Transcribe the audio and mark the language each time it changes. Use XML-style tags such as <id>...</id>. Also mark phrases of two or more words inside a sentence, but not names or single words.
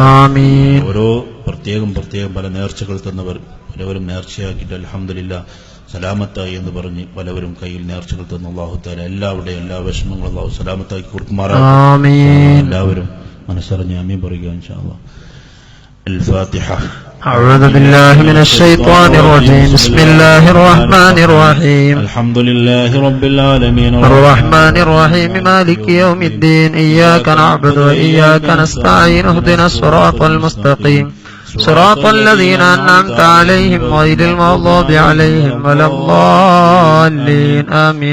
<ml>ഓരോ പ്രത്യേകം പല നേർച്ചകൾ തന്നവർ പലവരും നേർച്ചയാക്കിയിട്ട് അൽഹംദുലില്ലാ സലാമത്തായി എന്ന് പറഞ്ഞ് പലവരും കയ്യിൽ നേർച്ചകൾ തന്നു.</ml> <ar>الله تعالى</ar> <ml>എല്ലാവരുടെയും എല്ലാ വിഷമങ്ങളും അള്ളാഹു സലാമത്താക്കി കൊടുക്കുമാറാകട്ടെ. എല്ലാവരും മനസ്സറിഞ്ഞ് ആമീൻ പറയുക</ml> <ar>إن شاء الله. الفاتحة. أعوذ بالله من الشيطان الرجيم. بسم الله الرحمن الرحيم. الحمد لله رب العالمين الرحمن الرحيم مالك يوم الدين. إياك نعبد وإياك نستعين. اهدنا الصراط المستقيم صراط الذين أنعمت عليهم غير المغضوب عليهم ولا الضالين آمين.</ar>